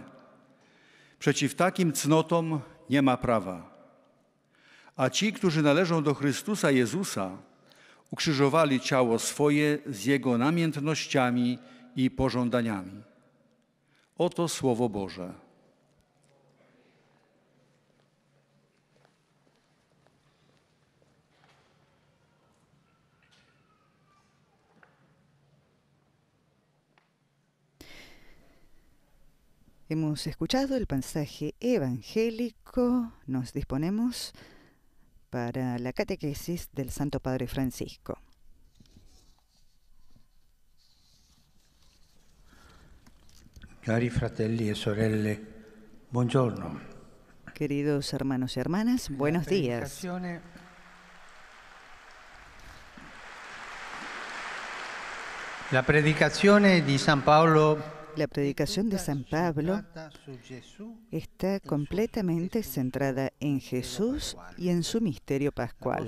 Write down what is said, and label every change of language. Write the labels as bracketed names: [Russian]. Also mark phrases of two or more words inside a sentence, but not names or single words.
[Polish] Przeciw takim cnotom nie ma prawa. A ci, którzy należą do Chrystusa Jezusa, ukrzyżowali ciało swoje z jego namiętnościami i pożądaniami. Oto Słowo Boże. [Spanish] Hemos escuchado el pasaje evangélico. Nos disponemos para la catequesis del Santo Padre Francisco. [Italian] Cari fratelli e sorelle, buongiorno. [Spanish] Queridos hermanos y hermanas, buenos días. [Italian] La predicazione di San Paolo. [Spanish] La predicación de San Pablo está completamente centrada en Jesús y en su misterio pascual.